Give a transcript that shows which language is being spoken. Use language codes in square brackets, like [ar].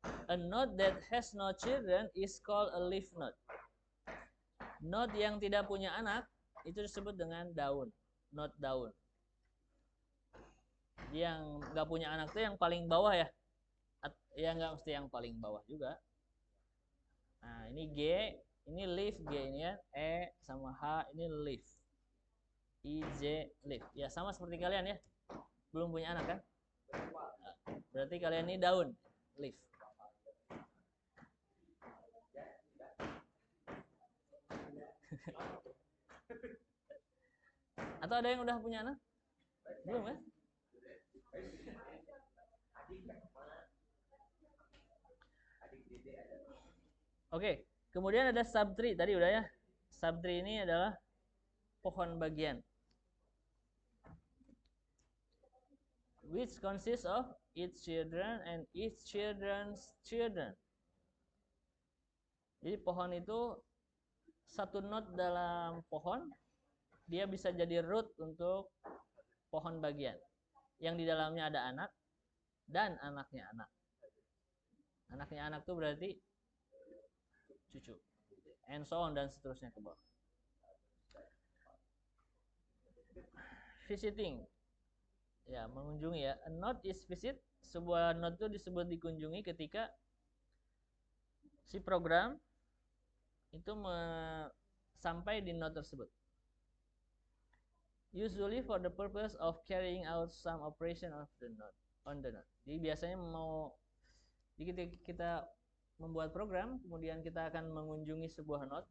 [en] A node that has no children is called a leaf node. [id] Node yang tidak punya anak itu disebut dengan daun. Node daun. Yang nggak punya anak tuh yang paling bawah ya. Ya nggak mesti yang paling bawah juga. Nah ini G, ini leaf, G ini ya, E sama H ini leaf, I, J, leaf. Ya sama seperti kalian ya, belum punya anak kan? Nah, berarti kalian ini daun, leaf. Atau ada yang udah punya anak? Belum kan? Oke, kemudian ada subtree tadi udah ya. Subtree ini adalah pohon bagian, [en] which consists of its children and its children's children. [id] Jadi pohon itu satu node dalam pohon, dia bisa jadi root untuk pohon bagian. Yang di dalamnya ada anak dan anaknya anak. Anaknya anak itu berarti cucu, [en] and so on [id] dan seterusnya ke bawah. [en] Visiting, [id] ya mengunjungi ya. [en] A node is visit. [id] Sebuah node itu disebut dikunjungi ketika si program itu sampai di node tersebut. [en] Usually for the purpose of carrying out some operation of the node on the node. [id] Jadi biasanya jadi kita membuat program, kemudian kita akan mengunjungi sebuah node.